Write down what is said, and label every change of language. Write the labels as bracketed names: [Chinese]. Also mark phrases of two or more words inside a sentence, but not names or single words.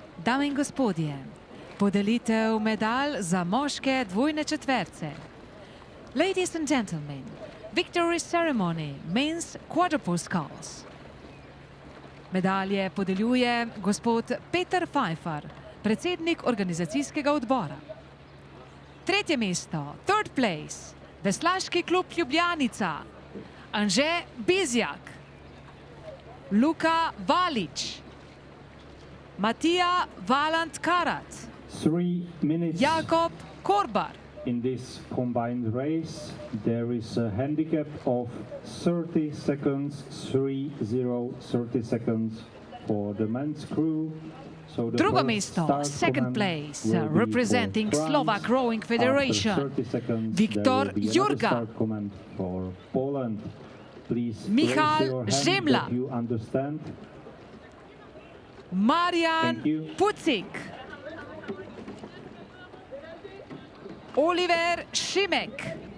[Slovenian] Dame in gospodje, podelitev medalj za moške dvojne četverce. [English] Ladies and gentlemen, victory ceremony, men's quadruple sculls. [Slovenian] Medalje podeljuje gospod Peter Pfeiffer, predsednik organizacijskega odbora. Tretje mesto, [English] third place, [Slovenian] Veslaški klub Ljubljanica, Anže Bizjak, Luka Valič, Matija Valant Karat, [English] 3 minutes. Jakob Korbar. In this combined race, there is a handicap of 30 seconds, 30 seconds for the men's crew. So the [Slovenian] Drugo [English] first [Slovenian] mesto, [English] start second command place, will be representing for France. Slovak Rowing Federation, After 30 seconds, Viktor there will be another Jurga. start command for Poland. Please Michal raise your hand Zemla. if you understand. Marian Thank you. Pucik, Oliver Šimek,